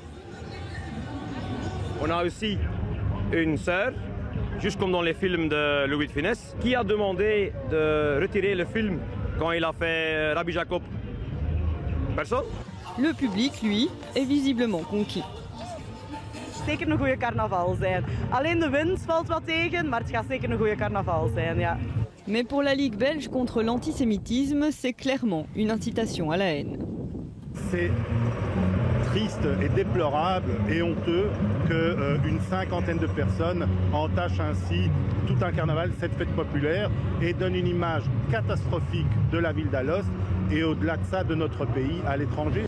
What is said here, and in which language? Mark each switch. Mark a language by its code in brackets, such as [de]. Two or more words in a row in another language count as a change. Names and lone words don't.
[fr] On a aussi une sœur, juste comme dans les films de Louis de Funès, qui a demandé de retirer le film quand il a fait Rabbi Jacob. Personne? Le public, lui, est visiblement conquis. [nl] Zeker een goede carnaval zijn. Alleen de wind valt wat tegen, maar het gaat zeker een goede carnaval zijn, ja. [fr] Mais pour la Ligue belge contre l'antisémitisme, c'est clairement une incitation à la haine. C'est triste et déplorable et honteux qu'une cinquantaine de personnes entachent ainsi tout un carnaval, cette fête populaire, et donnent une image catastrophique de la ville d'Alost et au-delà de ça de notre pays à l'étranger.